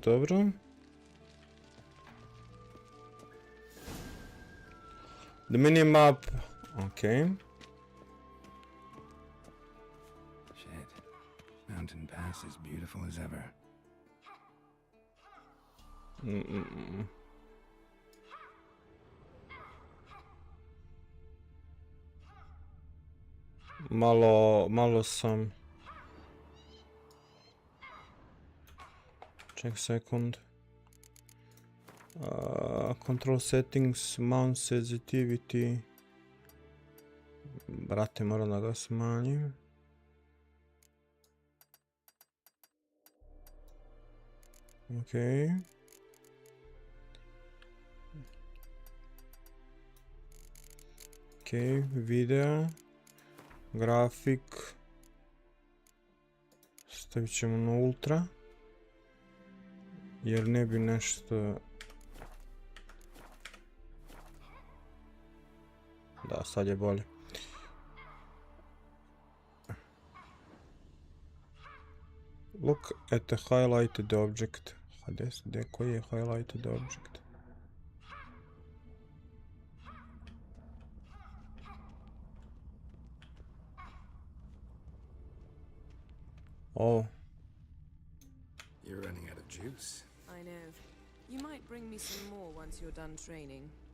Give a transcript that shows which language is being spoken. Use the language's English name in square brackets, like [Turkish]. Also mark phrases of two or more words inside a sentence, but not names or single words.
[English] Dobro. The minimap. Okay. Shit. Mountain Pass is beautiful as ever. [Bosnian] Malo sam. Ček sekund. [English] Control settings, mount sensitivity. [Bosnian] Brate, moram da ga smanjim. Ok. Ok, video. Grafik. Stavit ćemo na ultra. Jer ne bi nešto... Da, sad je bolje. [English] Look at the highlighted object. [Bosnian] Gdje koji je [English] highlighted object? [Bosnian] Oh. [English] You're running out of juice. I know. You might bring me some more once you're done training.